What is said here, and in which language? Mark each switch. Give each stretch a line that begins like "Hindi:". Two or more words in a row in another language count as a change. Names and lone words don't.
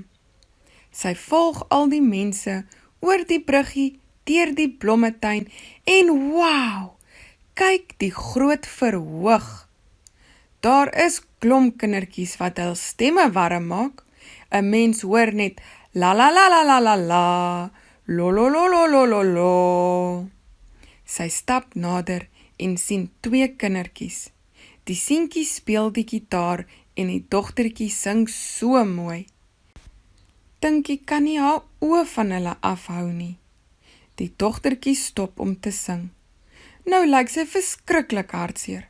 Afrikaans: Sy volg al die mense oor die bruggie, deur die blommetuin en wow, kyk die groot verhoog. Daar is klomkindertjies wat hul stemme warm maak. 'n Mens hoor net la la la la la la la, lo lo lo lo lo lo lo. Sy stap nader en sien 2 kindertjies. Die seentjie speel die gitaar en die dogtertjie sing so mooi. Tinkie kan nie haar oë van hulle afhou nie. Die dogtertjie stop om te sing. Nou lyk sy verskriklik hartseer.